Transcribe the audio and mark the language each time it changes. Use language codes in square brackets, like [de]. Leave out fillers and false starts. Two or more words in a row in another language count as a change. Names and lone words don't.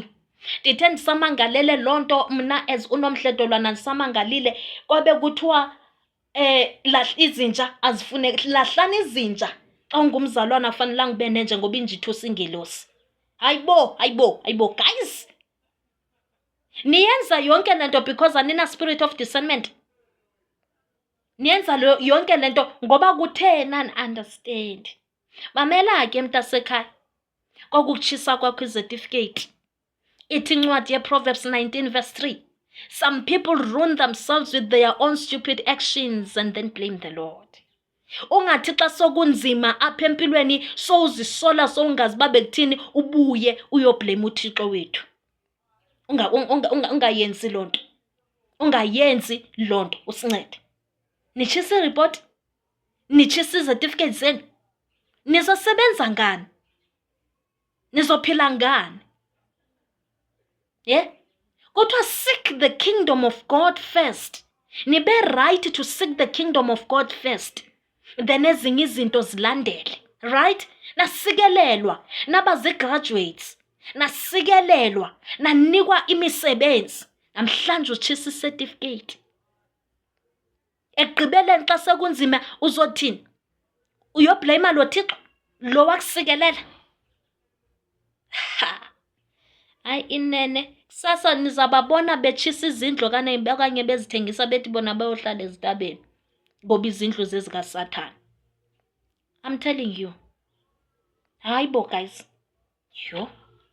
[xh] Ndithe ndisamangalele loo nto mna as uNomhledolwana ndisamangalile kwabe kuthiwa izinja azifuneki. Lahlani izinja Xa ungumzalwana akufanelanga ube nenje ngoba injitho singelosi. Hayibo, guys. Niyenza yonke lento because anina [en] spirit of discernment. [xh] Niyenza yonke lento ngoba kuthena understand. Mamela ke mntasekhaya. Kokukutshisa kwakho izetifikate. Ithi incwadi yeProverbs 19 verse 3. [en] Some people ruin themselves with their own stupid actions and then blame the Lord. [xh] Ungathi xa sokunzima apha empilweni sowuzisola sowungazi uba bekuthini ubuye uyoblame uThixo wethu. Ungayenzi loo nto. Ungayenzi loo nto, usincede. Nitshisa iripoti? Nitshisa izetifikate zenu? Nizosebenza ngani? Nizophila ngani? Yeah? [en] Kuthiwa seek the kingdom of God first. Nibe right to seek the kingdom of God first. [xh] Then ezinye izinto zilandele. Right? Nasikelelwa. Nabazi-graduates. Nasikelelwa. Nanikwa imisebenzi. Namhlanje utshisa icertificate. Ekugqibeleni xa sekunzima uzothini? Uyoblame lo Thixo? Lo wakusikelela? Hayi inene. Sasa nizababona betshisa izindlu okanye bezithengisa bethi bona bayohlala ezitabeni ngoba izindlu zezikaSathane. [en] I'm telling you. [xh] Hayibo guys. Yho.